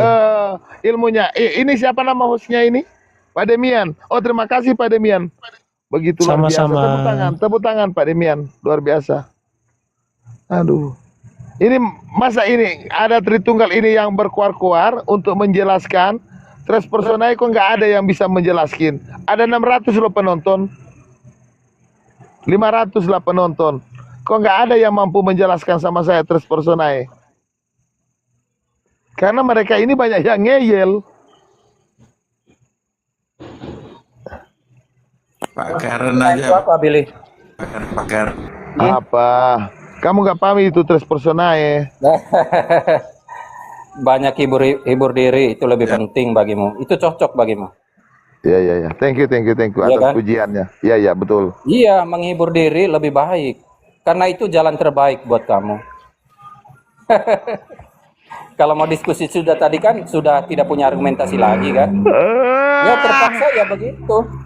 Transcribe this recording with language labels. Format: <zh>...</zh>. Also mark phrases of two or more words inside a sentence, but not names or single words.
<id>ilmunya. Ini siapa nama hostnya ini? Pak Demian. Oh, terima kasih Pak Demian. Begitu luar biasa. Sama-sama. Tepuk tangan Pak Demian. Luar biasa. Aduh. Ini masa ini ada Tritunggal ini yang berkuar-kuar untuk menjelaskan.</id> <la>Tres personae</la> <id>kok nggak ada yang bisa menjelaskan. Ada 600 loh penonton. 500 lah penonton. Kok nggak ada yang mampu menjelaskan sama saya</id> <la>tres personae.</la> <id>Karena mereka ini banyak yang ngeyel. Pakaran aja. Apa Billy? Pakar. Apa? Kamu nggak paham itu</id> <la>tres personae.</la> <id>Banyak hibur diri itu lebih penting bagimu. Itu cocok bagimu. Ya.</id> <en>Thank you</en> <id>Iya atas kan? pujiannya. Ya, betul. Iya, menghibur diri lebih baik. Karena itu jalan terbaik buat kamu. Kalau mau diskusi sudah tadi kan sudah tidak punya argumentasi lagi kan? Ya terpaksa ya begitu.</id>